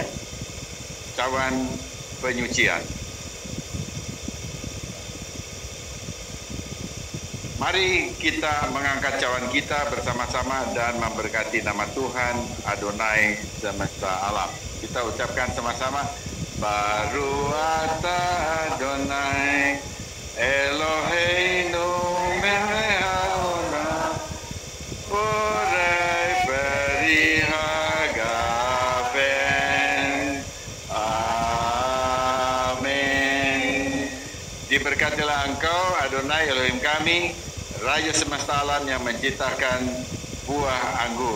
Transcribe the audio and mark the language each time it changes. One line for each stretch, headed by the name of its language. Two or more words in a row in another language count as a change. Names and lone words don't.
Indonesian: Cawan penyucian. Mari kita mengangkat cawan kita bersama-sama dan memberkati nama Tuhan Adonai semesta alam. Kita ucapkan sama-sama,
Hebrew: ברוך אתה אדוני אלוהינו מלך העולם, בורא פרי הגפן.
Indonesian: Amin. Diberkatilah Engkau Adonai Elohim kami, Raja semesta alam yang menciptakan buah anggur.